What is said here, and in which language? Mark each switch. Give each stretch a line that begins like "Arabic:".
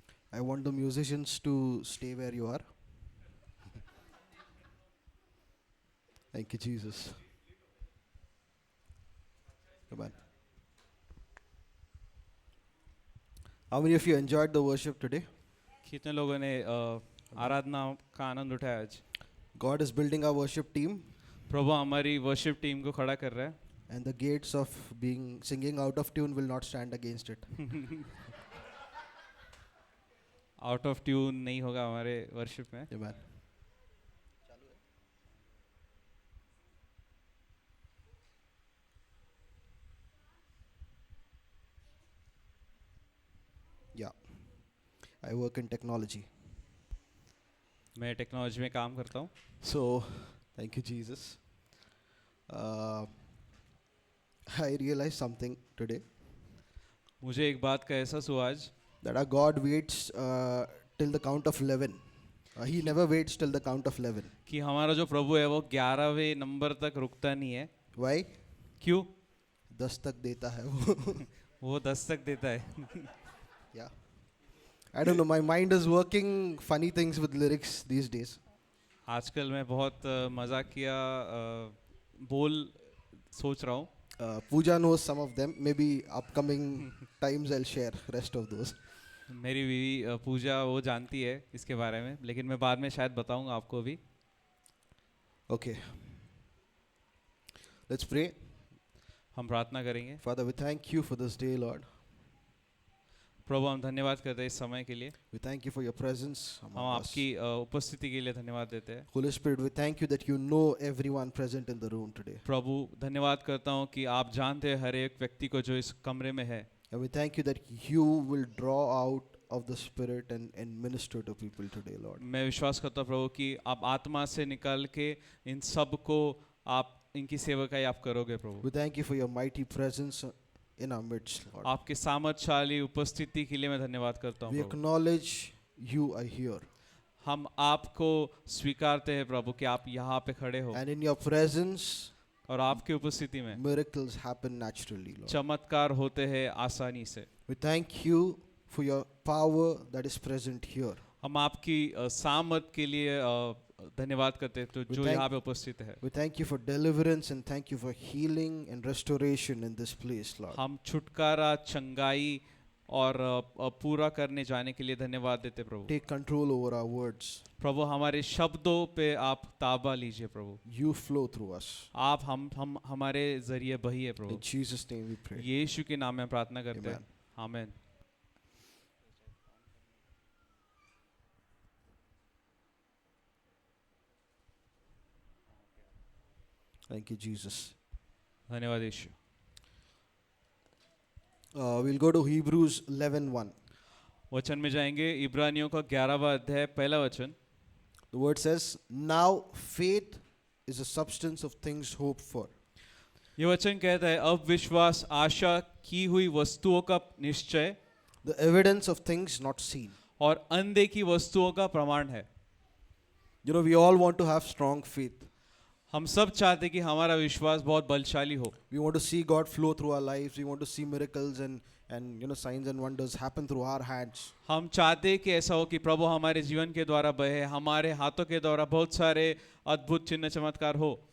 English: I want the musicians to stay where you are. Thank you, Jesus. Come on. How many of you enjoyed the worship today?
Hindi: कितने लोगों ने आराधना का आनंद उठाया आज?
English: God is building our worship team,
Hindi: प्रभु हमारी worship team को खड़ा कर रहा है
English: and the gates of being singing out of tune will not stand against it. Out of tune
Hindi: नहीं होगा हमारे वर्शिप में.
English: Amen. Yeah. I work in technology.
Hindi: मैं टेक्नोलॉजी में काम करता हूँ.
English: So, thank you, Jesus. I realized something today,
Hindi: मुझे एक बात का एहसास हुआ आज
English: that our God waits till the count of 11. He never waits till the count of 11.
Hindi: कि हमारा जो प्रभु है वो 11वें नंबर तक रुकता नहीं है.
English: Why?
Hindi: क्यों? 10 तक देता है वो. वो 10 तक देता है.
English: Yeah. I don't know, my mind is working funny things with lyrics these days.
Hindi: आजकल मैं बहुत मजाकिया बोल सोच रहा हूँ.
English: Pooja knows some of them. Maybe upcoming times I'll share rest of those.
Hindi: मेरी बीवी पूजा वो जानती है इसके बारे में, लेकिन मैं बाद में शायद बताऊंगा आपको भी.
English: Okay. Let's pray.
Hindi: हम प्रार्थना करेंगे.
English: Father, we thank you for this day, Lord.
Hindi: प्रभु हम धन्यवाद करते हैं इस समय के लिए.
English: We thank you for your presence
Hindi: हम
English: among us.
Hindi: आपकी उपस्थिति के लिए धन्यवाद देते हैं.
English: Holy Spirit, we thank you that you know everyone present in the room today.
Hindi: प्रभु धन्यवाद करता हूँ कि आप जानते हैं हर एक व्यक्ति को जो इस कमरे में है.
English: And we thank you that you will draw out of the Spirit and minister to people today, Lord.
Hindi: मैं विश्वास करता हूँ प्रभु कि आप आत्मा से निकल के इन सब को आप इनकी सेवकाई आप करोगे प्रभु.
English: We thank you for your mighty presence in our midst, Lord.
Hindi: आपके सामर्थ्यशाली उपस्थिति के लिए मैं धन्यवाद करता
English: We
Hindi: हूँ प्रभु.
English: acknowledge you are here.
Hindi: हम आपको स्वीकारते हैं प्रभु कि आप यहाँ पे खड़े हो
English: And in your presence,
Hindi: और आपकी उपस्थिति में
English: miracles happen naturally, Lord.
Hindi: चमत्कार होते हैं आसानी से.
English: We thank you for your power that is present here.
Hindi: हम आपकी सामर्थ के लिए धन्यवाद करते हैं तो जो
English: thank-
Hindi: यहाँ पे उपस्थित है.
English: We thank you for deliverance and thank you for healing and restoration in this place, Lord.
Hindi: हम छुटकारा चंगाई और पूरा करने जाने के लिए धन्यवाद देते प्रभु.
English: Take control over our words.
Hindi: प्रभु हमारे शब्दों पे आप ताबा लीजिए प्रभु.
English: You flow through us.
Hindi: आप हम हमारे जरिए बहिए प्रभु.
English: In Jesus' name we pray.
Hindi: यीशु के नाम में प्रार्थना करते हैं.
English: Amen.
Hindi: आमीन.
English: Thank you, Jesus.
Hindi: धन्यवाद यीशु.
English: We'll go to Hebrews 11:1.
Hindi: वचन में जाएंगे. इब्रानियों का 11वां अध्याय पहला वचन.
English: The word says, "Now faith is a substance of things hoped for,
Hindi: ये वचन कहता है अब विश्वास आशा की हुई वस्तुओं का निश्चय
English: the evidence of things not seen."
Hindi: और अनदेखी वस्तुओं का प्रमाण है.
English: You know, we all want to have strong faith.
Hindi: हम सब चाहते कि हमारा विश्वास बहुत बलशाली हो.
English: We want to see God flow through our lives. We want to see miracles and you know, signs and wonders happen through our hands.
Hindi: हम चाहते हैं कि ऐसा हो कि प्रभु हमारे जीवन के द्वारा बहे, हमारे हाथों के द्वारा बहुत सारे अद्भुत चिन्ह चमत्कार हो.